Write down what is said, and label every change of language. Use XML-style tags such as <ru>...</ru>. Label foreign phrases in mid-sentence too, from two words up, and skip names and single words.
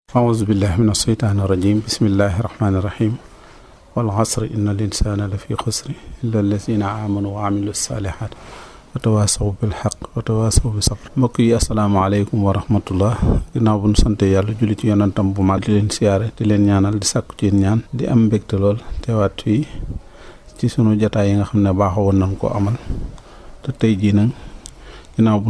<ar>أعوذ بالله من الشيطان الرجيم بسم الله الرحمن الرحيم والعصر إن الإنسان لفي خسر إلا الذين آمنوا وعملوا الصالحات وتواصوا بالحق وتواصوا بالصبر.</ar> <wo>mbokk yi</wo> <ar>السلام عليكم ورحمة الله.</ar> <wo>ginnaaw bu nu sante yàlla julli ci yonantam bu mag di leen siyaare di leen ñaanal di sàkku ci ñaan di am mbégte lool teewaat fii ci sunu jataay yi nga xam ne baaxoo woon nañ ko amal te tey jii nag ginnaaw bu nu</wo>